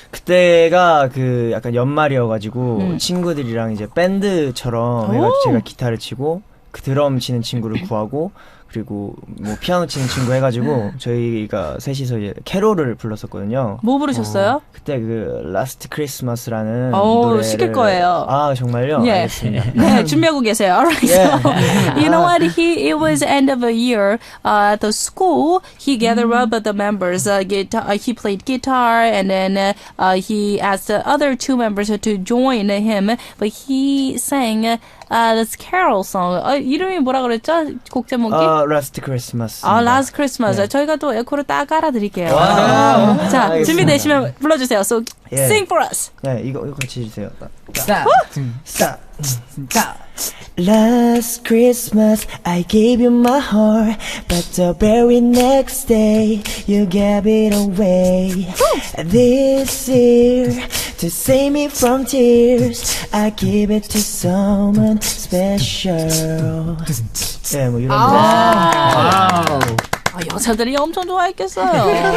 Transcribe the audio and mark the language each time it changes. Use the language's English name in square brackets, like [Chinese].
[Korean] 그때가 그 약간 연말이어가지고 친구들이랑 이제 밴드처럼 해가지고 제가 기타를 치고 그 드럼 치는 친구를 구하고 그리고 뭐 피아노 치는 친구 해가지고 저희가 셋이서 이제 캐롤을 불렀었거든요. 뭐 부르셨어요? 그때 그 라스트 크리스마스라는 노래를 시킬 거예요. 정말요? 예. 알겠습니다. 네, 준비하고 계세요. [English] Alright, so you know what? It was end of a year at the school. He gathered up the members. He played guitar, and then he asked the other two members to join him. But he sang this carol song. [Korean] 이름이 뭐라 그랬죠? 곡 제목이? 라스트 크리스마스. [English] Last Christmas. [Korean] 네. 저희가 또 에코를 딱 깔아드릴게요. 자, 알겠습니다. 준비되시면 불러주세요. [English] So sing for us. [Korean] 네, 이거 같이 해주세요. 스탑. [English] Last Christmas I gave you my heart, but the very next day you gave it away. This year, to save me from tears, I give it to someone special. [Korean] 네, 뭐 이런 여자들이 엄청 좋아했겠어요.